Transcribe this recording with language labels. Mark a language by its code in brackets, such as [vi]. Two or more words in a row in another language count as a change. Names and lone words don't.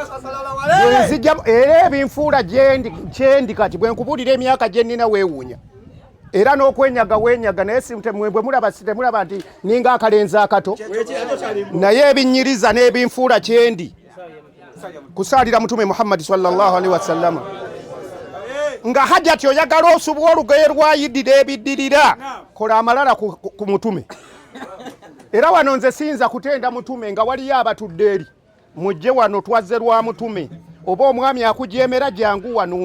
[lg] Era ebinfuula kyendi kati bwe nkubuulira emyaka gye nnina weewuunya. Era n'okwenyaga weenyaga naye bwe temulaba nti ninga akalenzi akato. Naye ebinnyiriza n'ebinfuula kyendi kusaalira mutume Muhammad [ar] صلى الله عليه وسلم. [lg] Nga hajjati oyagala osubwa olugoye lwayidira ebiddirira, kola amalala ku mutume. Era wano nze siyinza kutenda mutume nga waliyo abatudde eri. Mujje wano twazze lwa mutume. Oba omwami akujeemera jangu wano.